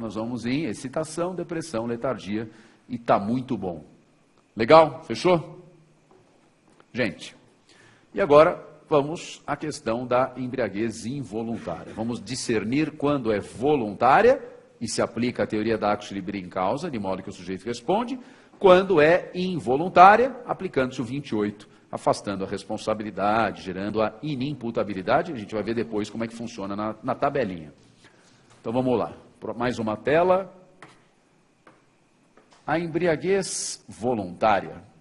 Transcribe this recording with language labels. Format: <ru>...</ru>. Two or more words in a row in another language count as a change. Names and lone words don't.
<pt>Nós vamos em excitação, depressão, letargia e está muito bom. Legal? Fechou? Gente, e agora vamos à questão da embriaguez involuntária. Vamos discernir quando é voluntária, e se aplica a teoria da</pt> <la>actus libri in causa,</la> <pt>de modo que o sujeito responde, quando é involuntária, aplicando-se o 28, afastando a responsabilidade, gerando a inimputabilidade. A gente vai ver depois como é que funciona na tabelinha. Então vamos lá, mais uma tela. A embriaguez voluntária.</pt>